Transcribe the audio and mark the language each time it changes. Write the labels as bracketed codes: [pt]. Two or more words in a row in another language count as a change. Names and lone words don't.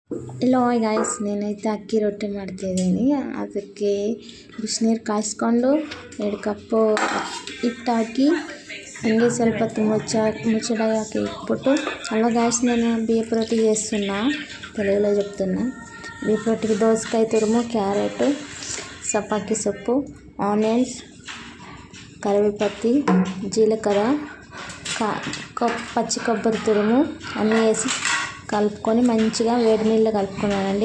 [en] Hello guys, [kn] నేనైతే ಅಕ್ಕಿ ರೊಟ್ಟಿ ಮಾಡ್ತಿದ್ದೀನಿ. ಅದಕ್ಕೆ ಬಿಸಿನೀರು ಕಾಯಿಸ್ಕೊಂಡು 2 ಕಪ್ಪು ಹಿಟ್ಟು ಹಾಕಿ ಹಂಗೆ ಸ್ವಲ್ಪ ముచ్చటగా ಹಾಕಿ ఇట్ಬಿಟ್ಟು [te] అలా గాయస్ నేను బియ్యపు రొట్టి చేస్తున్నా. తెలుగులో చెప్తున్నా. బియ్యపు రొట్టికి దోసకాయ తురుము, క్యారెట్, సపాకి సొప్పు, ఆనియన్స్, కరివేపత్తి, జీలకర్ర, పచ్చి కొబ్బరి తురుము అన్నీ వేసి కలుపుకొని మంచిగా వేడి నీళ్ళు కలుపుకున్నానండి.